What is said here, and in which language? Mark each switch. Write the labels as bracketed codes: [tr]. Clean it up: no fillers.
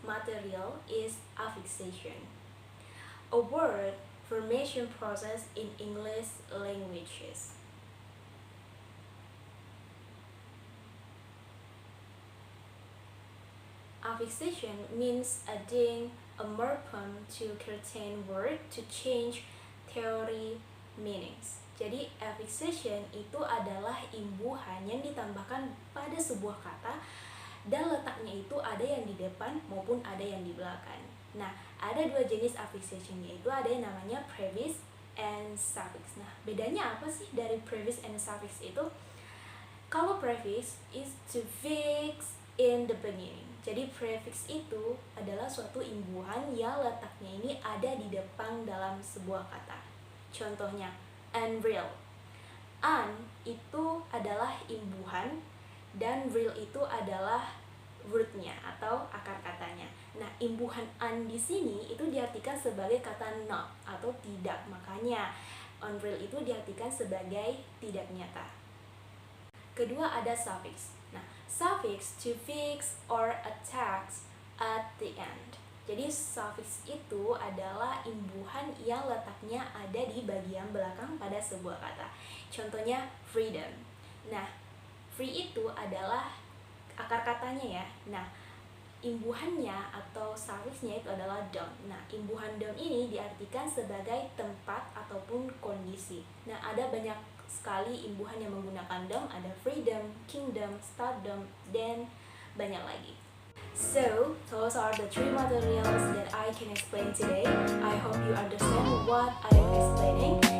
[en] material is affixation, a word formation process in English languages. Affixation means adding a morpheme to certain word to change theory meanings. [id] Jadi affixation itu adalah imbuhan yang ditambahkan pada sebuah kata dan letaknya itu ada yang di depan maupun ada yang di belakang. Nah, ada dua jenis affixation, yaitu ada yang namanya prefix and suffix. Nah, bedanya apa sih dari prefix and suffix itu? [en] Kalau prefix is to fix in the beginning. [id] Jadi prefix itu adalah suatu imbuhan yang letaknya ini ada di depan dalam sebuah kata. Contohnya, unreal. Un itu adalah imbuhan dan real itu adalah rootnya atau akar katanya. Nah, imbuhan un di sini itu diartikan sebagai kata not atau tidak. Makanya unreal itu diartikan sebagai tidak nyata. Kedua ada suffix. [en] Nah, suffix to fix or attach at the end. [id] Jadi suffix itu adalah imbuhan yang letaknya ada di bagian belakang pada sebuah kata. Contohnya freedom. Nah, free itu adalah akar katanya ya. Nah, imbuhannya atau suffixnya itu adalah dom. Nah, imbuhan dom ini diartikan sebagai tempat ataupun kondisi. Nah, ada banyak sekali imbuhan yang menggunakan dom, ada freedom, kingdom, stardom, dan banyak lagi. [en] So, those are the three materials that I can explain today. I hope you understand what I am explaining.